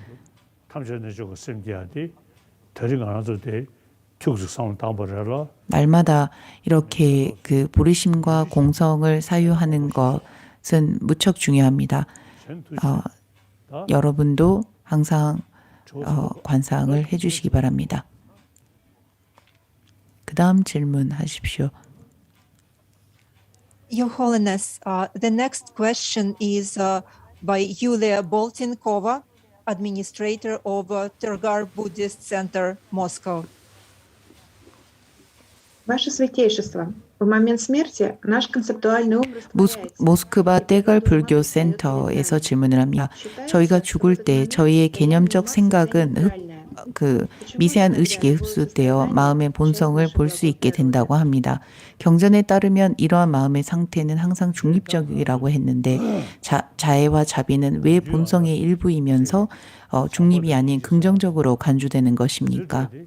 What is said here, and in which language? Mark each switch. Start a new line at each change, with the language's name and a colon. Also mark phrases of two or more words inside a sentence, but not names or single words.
Korean: 날마다 이렇게 보리심과 공성을 사유하는 것은 무척 중요합니다. 여러분도 항상 관상을 해주시기 바랍니다. 그 다음 질문하십시오.
English: Your Holiness, the next question is by Yulia Boltinkova, administrator of Tergar Buddhist Center, Moscow.
Russian: Ваше Святейшество, в момент смерти наш концептуальный ум
Korean: 모스크바 떼걸 불교 센터에서 질문을 합니다. 저희가 죽을 때 저희의 개념적 생각은 미세한 의식에 흡수되어 마음의 본성을 볼 수 있게 된다고 합니다. 경전에 따르면 이러한 마음의 상태는 항상 중립적이라고 했는데 자애와 자비는 왜 본성의 일부이면서 중립이 아닌 긍정적으로 간주되는 것입니까?